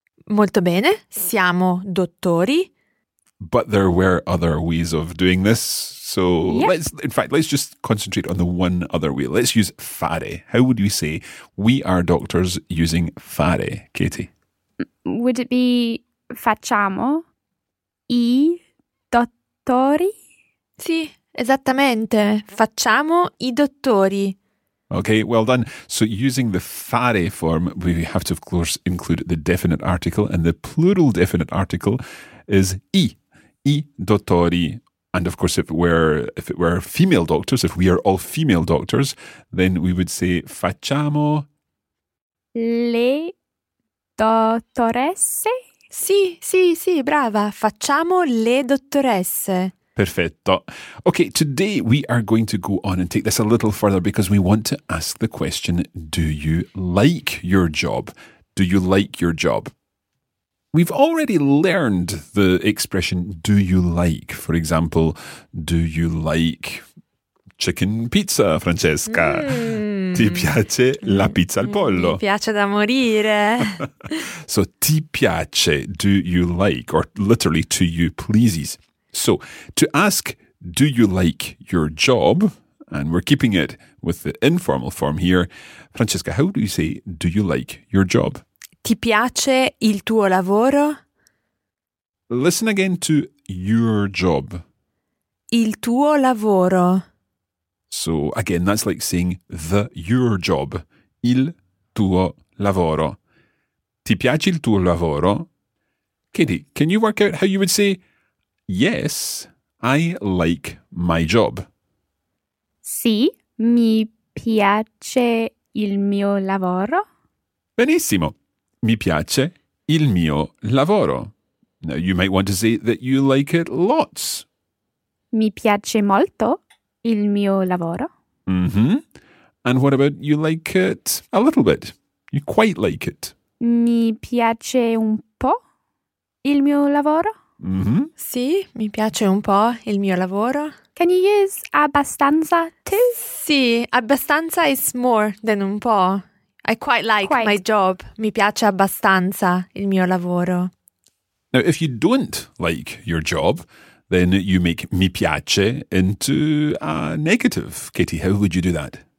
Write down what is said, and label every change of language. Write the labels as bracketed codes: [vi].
[it] Molto bene, siamo dottori. [en] But there were other ways of doing this. So yep. let's just concentrate on the one other way. Let's use fare. How would we say we are doctors using fare, Katie? Would it be [it] facciamo i dottori? Sì, esattamente. Facciamo i dottori. [en] Okay, well done. So using the fare form, we have to, of course, include the definite article. And the plural definite article is i. I dottori. And of course, if it were female doctors, if we are all female doctors, then we would say facciamo [it] le dottoresse. Sì, brava. Facciamo le dottoresse. Perfetto. [en] Okay, today we are going to go on and take this a little further because we want to ask the question, do you like your job? Do you like your job? We've already learned the expression, do you like? For example, do you like chicken pizza, Francesca? [it] Ti piace la pizza al pollo? Mi piace da morire. [en] So, [it] ti piace, [en] do you like, or literally, to you pleases. So, to ask, do you like your job? And we're keeping it with the informal form here. Francesca, how do you say, do you like your job? [it] Ti piace il tuo lavoro? [en] Listen again to your job. [it] Il tuo lavoro. [en] So again, that's like saying the your job. [it] Il tuo lavoro. Ti piace il tuo lavoro? [en] Katie, can you work out how you would say, yes, I like my job? [it] Sì, mi piace il mio lavoro. Benissimo. Mi piace il mio lavoro. [en] Now, you might want to say that you like it lots. [it] Mi piace molto il mio lavoro. Mm-hmm. [en] And what about you like it a little bit? You quite like it. [it] Mi piace un po' il mio lavoro. Mm-hmm. Sì, mi piace un po' il mio lavoro. [en] Can you use abbastanza too? Sì, abbastanza is more than un po'. I quite like quite. My job. [it] Mi piace abbastanza il mio lavoro. [en] Now, if you don't like your job, then you make [it] mi piace [en] into a negative. Katie, how would you do that?